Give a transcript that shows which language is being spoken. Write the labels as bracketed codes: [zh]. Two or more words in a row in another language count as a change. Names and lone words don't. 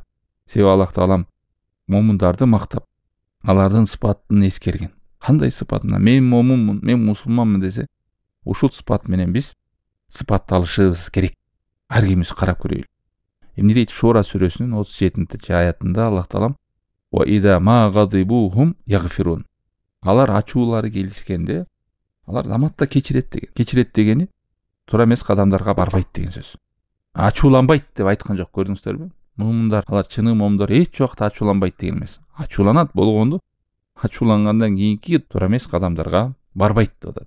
[ky] Себеби Аллах таалам момундарды мактап, алардын сыпатын эскерген. Кандай сыпатына? Мен момунмун, мен мусулманмын десе, ушул сыпат менен биз сыпатталышыбыз керек. Ар кимибиз карап көрөйлү. Эмне дейт Шура сүрөсүнүн 37-аятында Аллах таалам [ar] "وإذا ما غضبوا هم يغفرون". [ky] Алар ачуулары келишкенде, алар заматта кечирет деген. Кечирет дегени туура эмес кадамдарга барбайт деген сөз. Ачууланбайт деп айткан жок, көрдүңүздөрбү? Момундар, алар чыны момундар эч убакта ачууланбайт деген эмес. Ачууланат болгондо, ачуулангандан кийинки туура эмес кадамдарга барбайт деп атат.